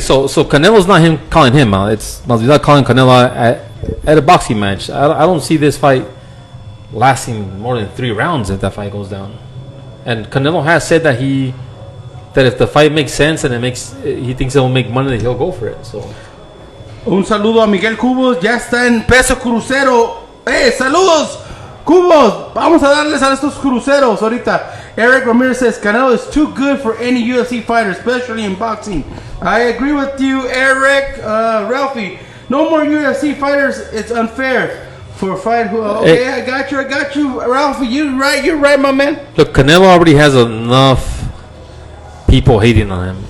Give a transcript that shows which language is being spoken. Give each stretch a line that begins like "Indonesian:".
English: So Canelo's not him calling him out. It's Masvidal calling Canelo at a boxing match. I don't see this fight lasting more than 3 rounds if that fight goes down. And Canelo has said that if the fight makes sense and he thinks it will make money, that he'll go for it. So
Spanish: un saludo a Miguel Cubos, ya está en peso crucero. Saludos, Cubos. Vamos a darles a estos cruceros ahorita.
English: Eric Ramirez says Canelo is too good for any UFC fighter, especially in boxing. I agree with you, Eric. Ralphie, no more UFC fighters. It's unfair. For a fight, okay, I got you, Ralphie. You're right, my man. Look, Canelo already has enough people hating on him.